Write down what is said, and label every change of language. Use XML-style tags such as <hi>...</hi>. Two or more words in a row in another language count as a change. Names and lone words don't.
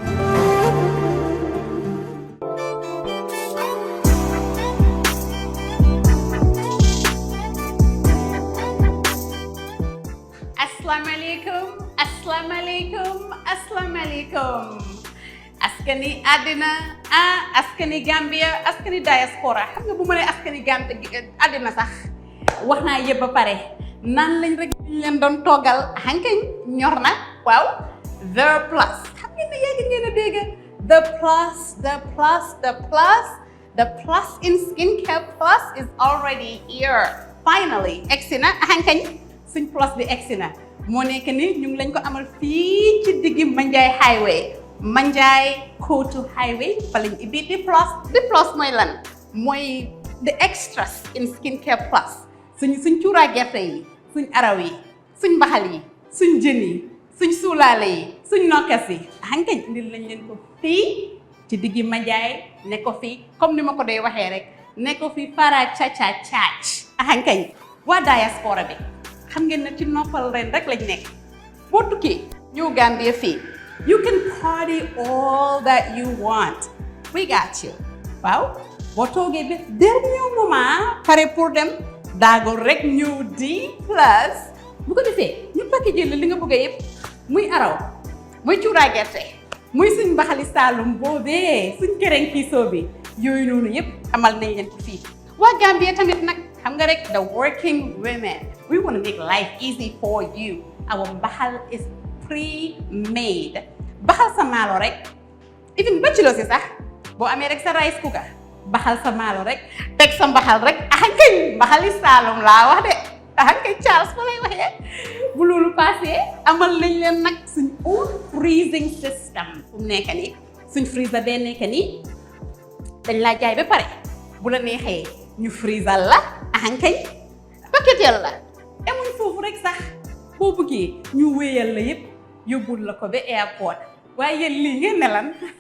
<ar>Assalamualaikum.</ar> <wo>Askani adina, askani Gambia, askani diaspora. Xam nga bu ma nee askani Gambia adina sax wax naa yëpp ba pare nan lañ rek leen doon toogal hankañ ñor na waaw</wo> <en>the plus</en> <wo>xam ngeen ne yàgg ngeen a dégg</wo> <en>the plus in skincare plus is already here finally</en> <wo>egsi na hankañ suñ plus bi egsi na moo nekk ni ñu ngi lañ ko amal fii ci diggi Manjai highway Manjai Kotu highway fa lañ ibbi di plus mooy lan mooy</wo> <en>the extras in skincare</en> <wo>plus suñ cuuraay gerte yi suñ araw yi suñ mbaxal yi suñ jën yi suñ suulaale yi suñ nokkas yi hankañ indil lañ leen ko fii ci diggi Manjai ne ko fii comme ni ma ko dee waxee rek ne ko fii para caach hankañ waa diaspora bi xam ngeen ne ci noppal ren rek lañ nekk boo tukkee ñëw Gambia fii</wo> <en>you can party all that you want we got you</en> <wo>waaw boo toogee ba</wo> <fr>dernier moment</fr> <wo>pare pour dem daago rek ñëw di plus bu ko defee ñu packagé la li nga bëgg yëpp muy araw muy cuuraay gerte muy suñ mbaxali Saalum boobee suñ kereng kiisoo bi yooyu noonu yëpp amal nañ leen ko fii waa Gambia tamit nag xam nga rek</wo> <en>the working women we want to make life easy for you our mbaxal is</en> <wo>pre-made baxal sa maalo rek even bachelor si sax boo amee rek sa</wo> <en>rice cooker</en> <wo>baxal sa maalo rek teg sa mbaxal rek axankañ mbaxali Saalum laa wax de axankañ Charles fa lay waxee bu loolu passé amal nañ leen nag suñ</wo> <en>own freezing system</en> <wo>fu mu nekk nii suñ freezer bee nekk nii dañ laa jaay ba pare bu la neexee ñu freezer la axankañ paquetel la emuñ foofu rek sax boo bëggee ñu wéyal la yëpp yóbbul la ko ba airport waaye yéen lii ngeen ne lan</wo>